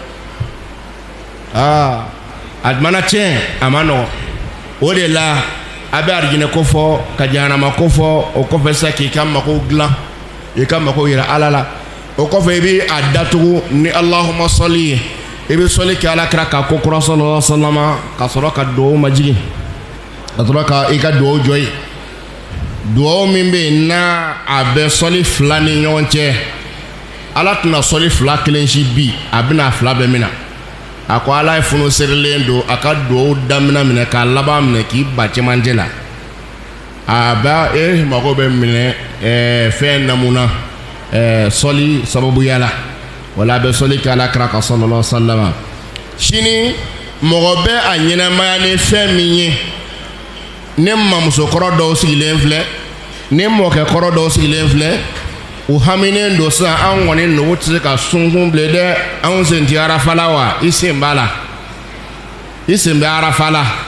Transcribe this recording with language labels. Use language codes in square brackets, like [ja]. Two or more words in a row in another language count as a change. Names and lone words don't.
[bm] a mana tiɲɛ a ma nɔgɔn o de la a bɛ arijinɛ ko fɔ ka jahanama ko fɔ o kɔfɛ sa k'i ka mago dilan i ka mago yira ala la o kɔfɛ i bɛ a datugu ni alahuma sɔli ye i bɛ sɔli kɛ alakira ka ko kura [ar] صلى الله عليه وسلم [bm] ka sɔrɔ ka duwawu majigin ka sɔrɔ ka i ka duwawu jɔ ye duwawu min bɛ yen n'a a bɛ sɔli fila ni ɲɔgɔn cɛ ala tɛna sɔli fila kelen si bi a bɛna fila bɛɛ minɛ a ko ala ye funu serilen don a ka duwawu daminɛ minɛ k'a laban minɛ k'i ba cɛmancɛ la a bɛ mago bɛ minɛ fɛn namuna sɔli sababuya la wala a bɛ sɔli kɛ alakira ka [ar] صلى الله عليه وسلم [bm] sini mɔgɔ bɛ a ɲɛnamaya ni fɛn min ye ne mamusokɔrɔ dɔw sigilen filɛ ne mɔkɛkɔrɔ dɔw sigilen filɛ u haminen don sisan an kɔni nugu tɛ se ka sunkun bilen dɛ anw sen tɛ arafa la wa i sen b'a la i sen bɛ arafa la